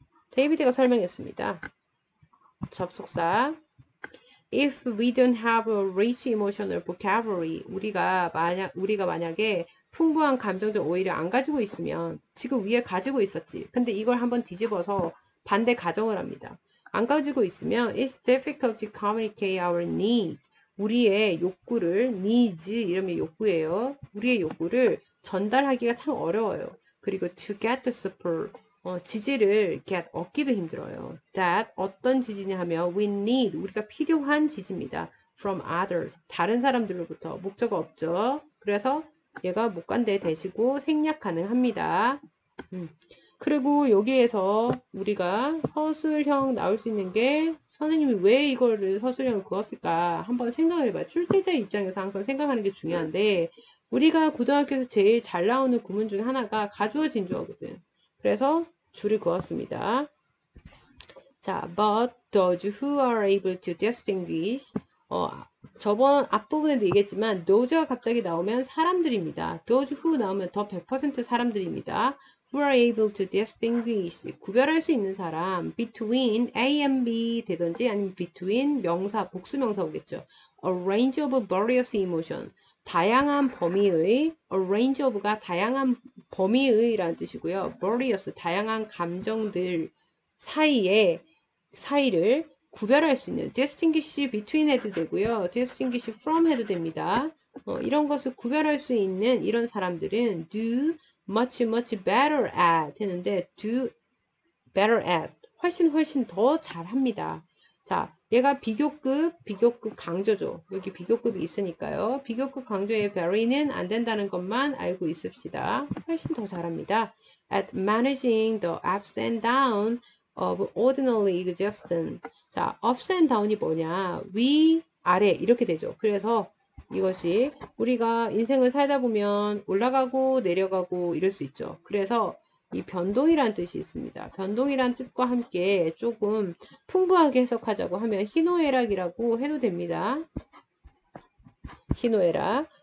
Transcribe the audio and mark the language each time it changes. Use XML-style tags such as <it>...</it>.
<ko>데이비드가 설명했습니다. 접속사.</ko> <en>If we don't have a rich emotional vocabulary,</en> <ko>우리가 만약에 풍부한 감정적 오해를 안 가지고 있으면 지금 위에 가지고 있었지. 근데 이걸 한번 뒤집어서 반대 가정을 합니다. 안 가지고 있으면</ko> <en>it's difficult to communicate our needs.</en> <ko>우리의 욕구를 needs 이름이 욕구예요. 우리의 욕구를 전달하기가 참 어려워요. 그리고</ko> <en>to get the support</en> <ko>지지를</ko> <en>get</en> <ko>얻기도 힘들어요.</ko> <en>That</en> <ko>어떤 지지냐 하면</ko> <en>we need</en> <ko>우리가 필요한 지지입니다.</ko> <en>From others</en> <ko>다른 사람들로부터 목적어 없죠. 그래서 얘가 못 간데 대시고 생략 가능합니다. 그리고 여기에서 우리가 서술형 나올 수 있는 게 선생님이 왜 이거를 서술형을 그었을까 한번 생각을 해봐요. 출제자 입장에서 항상 생각하는 게 중요한데 우리가 고등학교에서 제일 잘 나오는 구문 중에 하나가 가주어 진주어거든. 그래서 줄을 그었습니다. 자,</ko> <en>but those who are able to distinguish</en> <ko>저번 앞부분에도 얘기했지만 those가 갑자기 나오면 사람들입니다. those who 나오면 더 100% 사람들입니다.</ko> <en>who are able to distinguish</en> <ko>구별할 수 있는 사람</ko> <en>between A and B</en> <ko>되든지 아니면 between 명사 복수명사 오겠죠.</ko> <en>a range of various emotion</en> <ko>다양한 범위의</ko> <en>a range of가</en> <ko>다양한 범위의 라는 뜻이고요. various 다양한 감정들 사이를 구별할 수 있는</ko> <en>distinguish between</en> <ko>해도 되고요.</ko> <en>distinguish from</en> <ko>해도 됩니다. 이런 것을 구별할 수 있는 이런 사람들은</ko> <en>do much better at</en> <ko>했는데</ko> <en>do better at</en> <ko>훨씬 더 잘합니다. 자, 얘가 비교급 강조죠. 여기 비교급이 있으니까요. 비교급 강조의 very는 안 된다는 것만 알고 있읍시다. 훨씬 더 잘합니다.</ko> <en>At managing the ups and downs of ordinary existence.</en> <ko>자,</ko> <en>ups and down</en> <ko>이 뭐냐? 위, 아래 이렇게 되죠. 그래서 이것이 우리가 인생을 살다 보면 올라가고 내려가고 이럴 수 있죠. 그래서 이 변동이란 뜻이 있습니다. 변동이란 뜻과 함께 조금 풍부하게 해석하자고 하면 희노애락이라고 해도 됩니다. 희노애락.</ko>